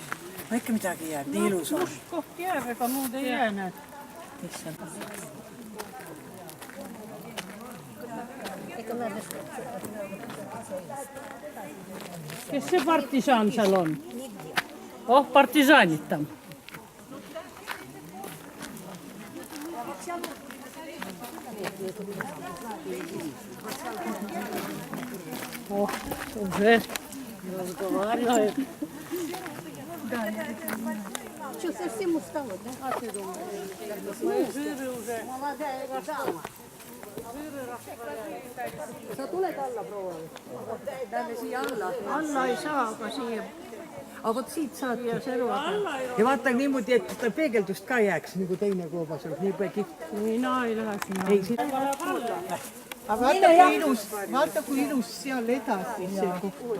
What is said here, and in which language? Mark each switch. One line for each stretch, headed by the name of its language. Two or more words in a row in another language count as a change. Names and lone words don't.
Estonian: No ikka midagi jääb, nii ilus on. Koht jääb, ega muud ei jää, näed. Kes see partisaan seal on? Oh, partisaanid tam. Oh,
Russian: уже разговаривает. Что, совсем устала, да? А ты думаешь? Жиры уже. Молодая дама.
Estonian: Sa tuled alla, proua? Lähme siia alla. Alla ei saa, aga siia. Aga vot siit saad ja vaata niimoodi, et seda peegeldust ka jääks, nagu teine koobas on, nii kihvt. Mina ei lähe sinna. Ei, siit aga vaata kui ilus seal edasi see koht on.